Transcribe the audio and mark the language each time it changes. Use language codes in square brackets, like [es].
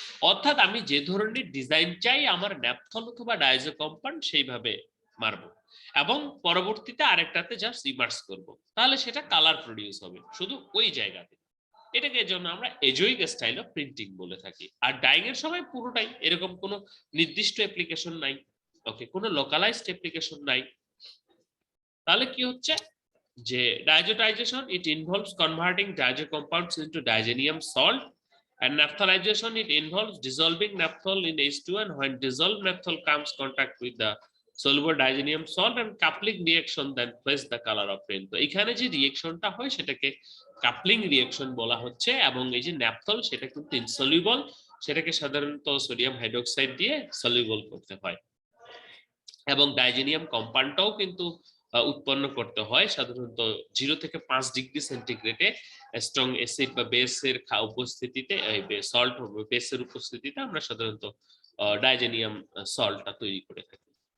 [bn] অর্থাৎ আমি যে ধরনের ডিজাইন চাই আমার ন্যাপথল অথবা ডাইজো কম্পাউন্ড সেইভাবে মারবো এবং পরবর্তীতে আরেকটাতে জাস্ট ইমার্স করব, তাহলে সেটা কালার প্রডিউস হবে শুধু ওই জায়গাতে। এটাকে এর জন্য আমরা এজোইক স্টাইল অফ প্রিন্টিং বলে থাকি। আর ডাইং এর সময় পুরোটাই এরকম কোনো নির্দিষ্ট অ্যাপ্লিকেশন নাই, ওকে, কোনো লোকালাইজড অ্যাপ্লিকেশন নাই। তাহলে কি হচ্ছে যে [en] diazotization it involves converting diazo compounds into diazonium salt, and naphtholization it involves dissolving naphthol in H2, and when dissolved naphthol comes contact with the soluble diazonium salt and coupling reaction then fetch the color of print। [bn] তো এখানে যে রিঅ্যাকশনটা হয় সেটাকে coupling reaction বলা হচ্ছে, এবং এই যে ন্যাপথল সেটা কিন্তু ইনসলিউবল, সেটাকে সাধারণত সোডিয়াম হাইড্রোক্সাইড দিয়ে সলিউবল করতে হয়, এবং ডাইজেনিয়াম কম্পাউন্ডটাও কিন্তু উৎপন্ন করতে হয় সাধারণত 0 থেকে 5 ডিগ্রি সেন্টিগ্রেডে স্ট্রং অ্যাসিড বা বেসের উপস্থিতিতে, সল্ট বেসের উপস্থিতিতে আমরা সাধারণত ডাইজেনিয়াম সল্টটা তৈরি করে থাকি।